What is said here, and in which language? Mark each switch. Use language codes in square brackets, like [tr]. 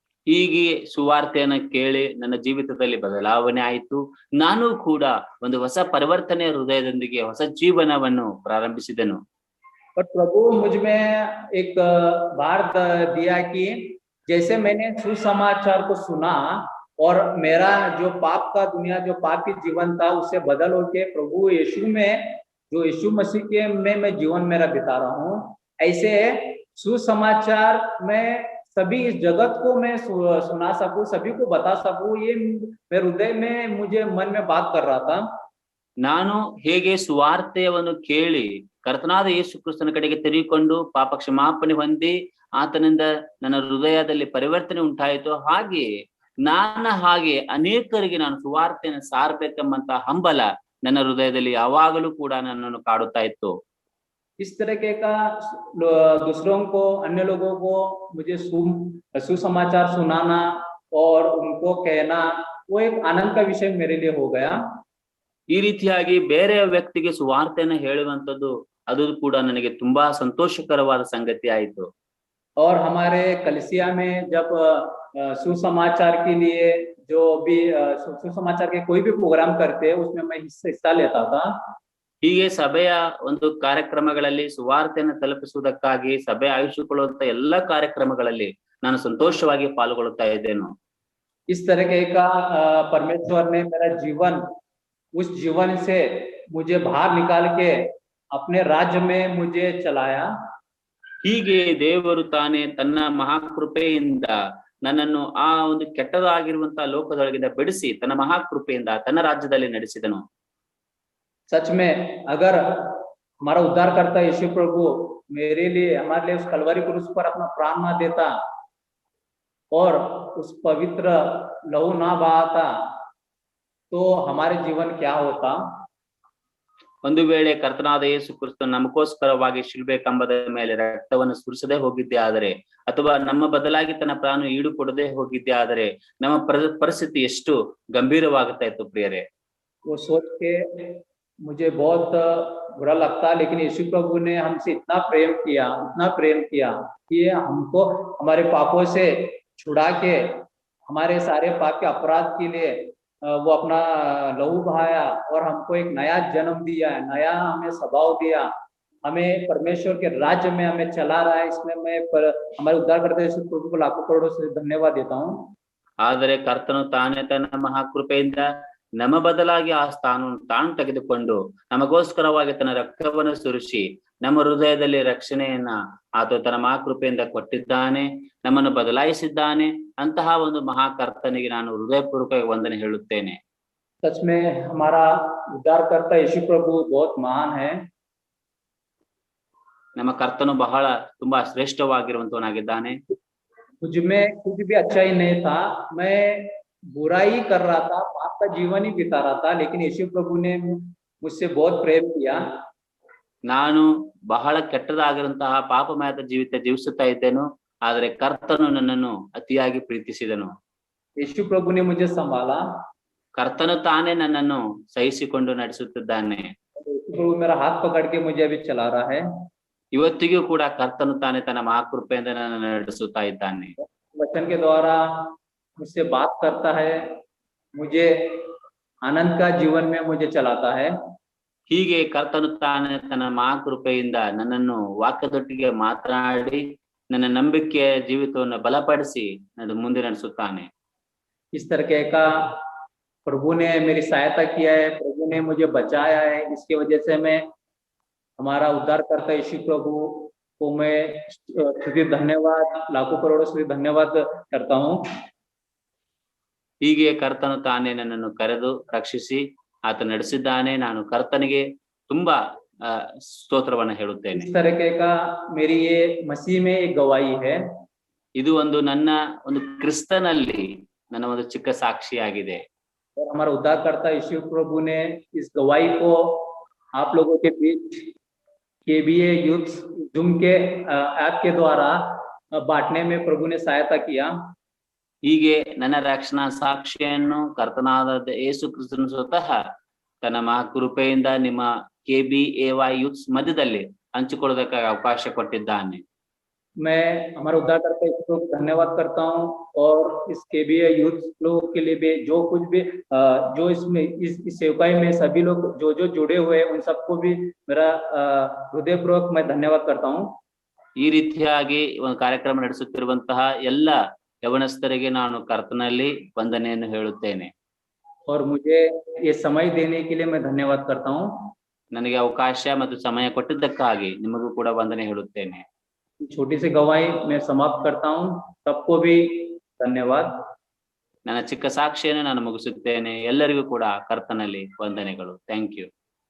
[kn] ಹೀಗೆ ಸುವಾರ್ತೆಯನ್ನು ಕೇಳಿ ನನ್ನ ಜೀವಿತದಲ್ಲಿ ಬದಲಾವಣೆ ಆಯಿತು. ನಾನು ಕೂಡ ಒಂದು ಹೊಸ ಪರಿವರ್ತನೆಯ ಹೃದಯದೊಂದಿಗೆ ಹೊಸ ಜೀವನವನ್ನು ಪ್ರಾರಂಭಿಸಿದೆನು. [hi] और प्रभु मुझ में एक बार दिया कि जैसे मैंने सुसमाचार को सुना और मेरा जो पाप का दुनिया, जो पाप की जीवन था, उससे बदल होके प्रभु यीशु में, जो यीशु मसीह के में मैं जीवन मेरा बिता रहा हूँ, ऐसे सुसमाचार में सभी इस जगत को मैं सुना सकूं, सभी को बता सकूं, ये मेरे हृदय में मुझे मन में बात कर रहा था। [kn] ನಾನು ಹೇಗೆ ಸುವಾರ್ತೆಯನ್ನು ಕೇಳಿ ಕರ್ತನಾದ ಯೇಸು ಕ್ರಿಸ್ತನ ಕಡೆಗೆ ತಿರುಗಿಕೊಂಡು ಪಾಪ ಕ್ಷಮಾಪಣೆ ಹೊಂದಿ ಆತನಿಂದ ನನ್ನ ಹೃದಯದಲ್ಲಿ ಪರಿವರ್ತನೆ ಉಂಟಾಯಿತು, ಹಾಗೆ ಅನೇಕರಿಗೆ ನಾನು ಸುವಾರ್ತೆಯನ್ನು ಸಾರಬೇಕೆಂಬಂತ ಹಂಬಲ ನನ್ನ ಹೃದಯದಲ್ಲಿ ಯಾವಾಗಲೂ ಕೂಡ ನನ್ನನ್ನು ಕಾಡುತ್ತಾ ಇತ್ತು. [hi] इस तरीके का दूसरों को, अन्य लोगों को मुझे सुसमाचार सुनाना और उनको कहना, वो एक आनंद का विषय मेरे लिए हो गया। [kn] ಈ ರೀತಿಯಾಗಿ ಬೇರೆ ವ್ಯಕ್ತಿಗೆ ಸುವಾರ್ತೆಯನ್ನು ಹೇಳುವಂತದ್ದು ಅದು ಕೂಡ ನನಗೆ ತುಂಬಾ ಸಂತೋಷಕರವಾದ ಸಂಗತಿ ಆಯಿತು. [hi] और हमारे कलीसिया में जब सुसमाचार के लिए जो भी सुसमाचार के कोई भी प्रोग्राम करते उसमें मैं हिस्सा लेता था। [kn] ಹೀಗೆ ಸಭೆಯ ಒಂದು ಕಾರ್ಯಕ್ರಮಗಳಲ್ಲಿ ಸುವಾರ್ತೆಯನ್ನು ತಲುಪಿಸುವುದಕ್ಕಾಗಿ ಸಭೆ ಆಯೋಜಿಸಿಕೊಳ್ಳುವಂತ ಎಲ್ಲ ಕಾರ್ಯಕ್ರಮಗಳಲ್ಲಿ ನಾನು ಸಂತೋಷವಾಗಿ ಪಾಲ್ಗೊಳ್ಳುತ್ತಾ ಇದ್ದೇನೆ. [hi] इस तरीके का परमेश्वर ने मेरा जीवन, उस जीवन से मुझे बाहर निकाल के अपने राज्य में मुझे चलाया। [kn] ಹೀಗೆ ದೇವರು ತಾನೇ ತನ್ನ ಮಹಾಕೃಪೆಯಿಂದ ನನ್ನನ್ನು ಆ ಒಂದು ಕೆಟ್ಟದಾಗಿರುವಂತಹ ಲೋಕದೊಳಗಿಂದ ಬಿಡಿಸಿ ತನ್ನ ಮಹಾಕೃಪೆಯಿಂದ ತನ್ನ ರಾಜ್ಯದಲ್ಲಿ ನಡೆಸಿದನು. [hi] सच में अगर हमारा उद्धार करता यीशु प्रभु मेरे लिए, हमारे लिए उस कलवरी क्रूस पर अपना प्राण ना देता और उस पवित्र लहू ना बहाता तो हमारे जीवन क्या होता। [kn] ಒಂದು ವೇಳೆ ಕರ್ತನಾದ ಯೇಸು ಕ್ರಿಸ್ತನು ನಮಗೋಸ್ಕರವಾಗಿ ಶಿಲುಬೆ ಕಂಬದ ಮೇಲೆ ರಕ್ತವನ್ನು ಸುರಿಸದೆ ಹೋಗಿದ್ದೆ ಆದರೆ, ಅಥವಾ ನಮ್ಮ ಬದಲಾಗಿ ತನ್ನ ಪ್ರಾಣ ಈಡು ಕೊಡದೆ ಹೋಗಿದ್ದೆ ಆದರೆ ನಮ್ಮ ಪರಿಸ್ಥಿತಿ ಎಷ್ಟು ಗಂಭೀರವಾಗುತ್ತಾ ಇತ್ತು ಪ್ರಿಯರೇ. [hi] वो सोच के मुझे बहुत बुरा लगता, लेकिन यीशु प्रभु ने हमसे इतना प्रेम किया कि हमको हमारे पापों से छुड़ा के, हमारे सारे पाप के अपराध के लिए वो अपना लहू बहाया और हमको एक नया जन्म दिया, नया हमें स्वभाव दिया, हमें परमेश्वर के राज्य में हमें चला रहा है। इसमें मैं हमारे उद्धार करते यीशु प्रभु को लाखों करोड़ों से धन्यवाद देता हूँ। [kn] ಆದರೆ ಕರ್ತನು ತಾನೇ ತನ್ನ ಮಹಾಕೃಪೆಯಿಂದ ನಮ್ಮ ಬದಲಾಗಿ ಆ ಸ್ಥಾನವನ್ನು ತಾನು ತೆಗೆದುಕೊಂಡು ನಮಗೋಸ್ಕರವಾಗಿ ತನ್ನ ರಕ್ತವನ್ನು ಸುರಿಸಿ ನಮ್ಮ ಹೃದಯದಲ್ಲಿ ರಕ್ಷಣೆಯನ್ನ ಆತ ತನ್ನ ಮಹಾಕೃಪೆಯಿಂದ ಕೊಟ್ಟಿದ್ದಾನೆ, ನಮ್ಮನ್ನು ಬದಲಾಯಿಸಿದ್ದಾನೆ. ಅಂತಹ ಒಂದು ಮಹಾಕರ್ತನಿಗೆ ನಾನು ಹೃದಯಪೂರ್ವಕವಾಗಿ ವಂದನೆ ಹೇಳುತ್ತೇನೆ. [hi] सच में हमारा उद्धारकर्ता यीशु प्रभु बहुत महान है। [kn] ನಮ್ಮ ಕರ್ತನು ಬಹಳ ತುಂಬಾ ಶ್ರೇಷ್ಠವಾಗಿರುವಂತವನಾಗಿದ್ದಾನೆ. [hi] मुझ में कुछ भी अच्छाई नहीं था, मैं बुराई कर रहा था, पाप का जीवन ही बिता रहा था, लेकिन यीशु प्रभु ने मुझसे बहुत प्रेम किया। [kn] ನಾನು ಬಹಳ ಕೆಟ್ಟದಾಗಿರುವಂತಹ ಪಾಪಮಯದ ಜೀವಿತ ಜೀವಿಸುತ್ತಾ ಇದ್ದೇನು, ಆದರೆ ಕರ್ತನು ನನ್ನನ್ನು ಅತಿಯಾಗಿ ಪ್ರೀತಿಸಿದನು. [hi] यीशु प्रभु ने मुझे संभाला। [kn] ಕರ್ತನು ತಾನೇ ನನ್ನನ್ನು ಸಹಿಸಿಕೊಂಡು ನಡೆಸುತ್ತಿದ್ದಾನೆ. [hi] यीशु प्रभु मेरा हाथ पकड़ के मुझे अभी चला रहा है। [kn] ಇವತ್ತಿಗೂ ಕೂಡ ಕರ್ತನು ತಾನೇ ತನ್ನ ಮಹಾಕೃಪೆಯಿಂದ ನನ್ನನ್ನು ನಡೆಸುತ್ತಾ ಇದ್ದಾನೆ. [hi] वचन के द्वारा मुझसे बात करता है, मुझे आनंद का जीवन में मुझे चलाता है। [kn] ಹೀಗೆ ಕರ್ತನು ತಾನೇ ತನ್ನ ಮಹಾಕೃಪೆಯಿಂದ ನನ್ನನ್ನು ವಾಕ್ಯದೊಟ್ಟಿಗೆ ಮಾತನಾಡಿ ನನ್ನ ನಂಬಿಕೆಯ ಜೀವಿತವನ್ನು ಬಲಪಡಿಸಿ ನನ್ನ ಮುಂದೆ ನಡೆಸುತ್ತಾನೆ. [hi] इस तरह का प्रभु ने मेरी सहायता किया है, प्रभु ने मुझे बचाया है। इसकी वजह से मैं हमारा उद्धारकर्ता यीशु प्रभु को मैं स्तुति धन्यवाद, लाखों करोड़ों स्तुति धन्यवाद करता हूँ। [kn] ಹೀಗೆ ಕರ್ತನು ತಾನೇ ನನ್ನನ್ನು ಕರೆದು ರಕ್ಷಿಸಿ ಆತ ನಡೆಸಿದ್ದಾನೆ. ನಾನು ಕರ್ತನಿಗೆ ತುಂಬಾ ಸ್ತೋತ್ರವನ್ನ ಹೇಳುತ್ತೇನೆ. [hi] इस तरह का मेरी ये मसीह में एक गवाही है। [kn] ಇದು ಒಂದು ನನ್ನ ಒಂದು ಕ್ರಿಸ್ತನಲ್ಲಿ ನನ್ನ ಒಂದು ಚಿಕ್ಕ ಸಾಕ್ಷಿಯಾಗಿದೆ. [hi] और हमारा उद्धारकर्ता यीशु प्रभु ने इस गवाही को आप लोगों के बीच KBA यूथ जूम के ऐप के द्वारा बांटने में प्रभु ने सहायता किया। [kn] ಹೀಗೆ ನನ್ನ ರಕ್ಷಣಾ ಸಾಕ್ಷಿಯನ್ನು ಕರ್ತನಾದ ಯೇಸು ಕ್ರಿಸ್ತನು ಸ್ವತಃ ತನ್ನ ಮಹಾಕೃಪೆಯಿಂದ ನಿಮ್ಮ KBAY ಯೂತ್ಸ್ ಮಧ್ಯದಲ್ಲಿ ಹಂಚಿಕೊಳ್ಳೋದಕ್ಕಾಗಿ ಅವಕಾಶ ಕೊಟ್ಟಿದ್ದಾನೆ. [hi] मैं हमारे उद्धारकर्ता यीशु प्रभु को धन्यवाद करता हूँ, और इस KBA यूथ लोग के लिए भी जो कुछ भी जो इसमें इस सेवकाई में सभी लोग जो जुड़े हुए हैं उन सबको भी मेरा हृदयपूर्वक मैं धन्यवाद करता हूँ। [kn] ಈ ರೀತಿಯಾಗಿ ಒಂದು ಕಾರ್ಯಕ್ರಮ ನಡೆಸುತ್ತಿರುವಂತಹ ಎಲ್ಲ ಯವನಸ್ಥರಿಗೆ ನಾನು ಕರ್ತನಲ್ಲಿ ವಂದನೆಯನ್ನು ಹೇಳುತ್ತೇನೆ. [hi] और मुझे ये समय देने के लिए मैं धन्यवाद करता हूँ। [kn] ನನಗೆ ಅವಕಾಶ ಮತ್ತು ಸಮಯ ಕೊಟ್ಟಿದ್ದಕ್ಕಾಗಿ ನಿಮಗೂ ಕೂಡ ವಂದನೆ ಹೇಳುತ್ತೇನೆ. [hi] छोटी सी गवाही मैं समाप्त करता हूँ, सबको भी धन्यवाद। [kn] ನನ್ನ ಚಿಕ್ಕ ಸಾಕ್ಷಿಯನ್ನು ನಾನು ಮುಗಿಸುತ್ತೇನೆ. ಎಲ್ಲರಿಗೂ ಕೂಡ ಕರ್ತನಲ್ಲಿ ವಂದನೆಗಳು. [en] Thank you.